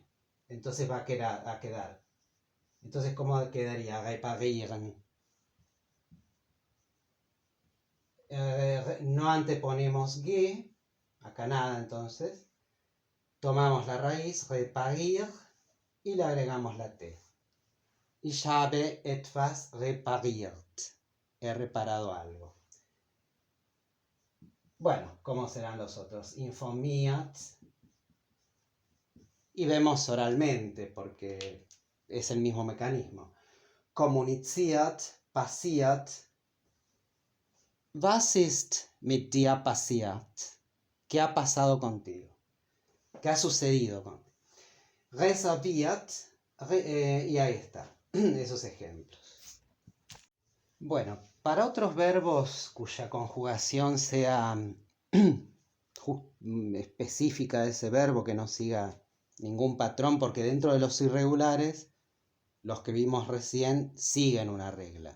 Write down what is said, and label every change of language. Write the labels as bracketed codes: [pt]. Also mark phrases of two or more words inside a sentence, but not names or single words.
[es] Entonces va a quedar. Entonces, ¿cómo quedaría? [de] Reparieren. [es] No anteponemos ge acá nada entonces. Tomamos la raíz, repariert, y le agregamos la T. [de] Ich habe etwas repariert. [es] He reparado algo. Bueno, ¿cómo serán los otros? [de] Informiert. [es] Y vemos oralmente, porque es el mismo mecanismo. [de] Kommuniziert, passiert. Was ist mit dir passiert? [es] ¿Qué ha pasado contigo? ¿Qué ha sucedido contigo? Reserviert, y ahí está, esos ejemplos. Bueno, para otros verbos cuya conjugación sea específica de ese verbo, que no siga ningún patrón, porque dentro de los irregulares, los que vimos recién siguen una regla.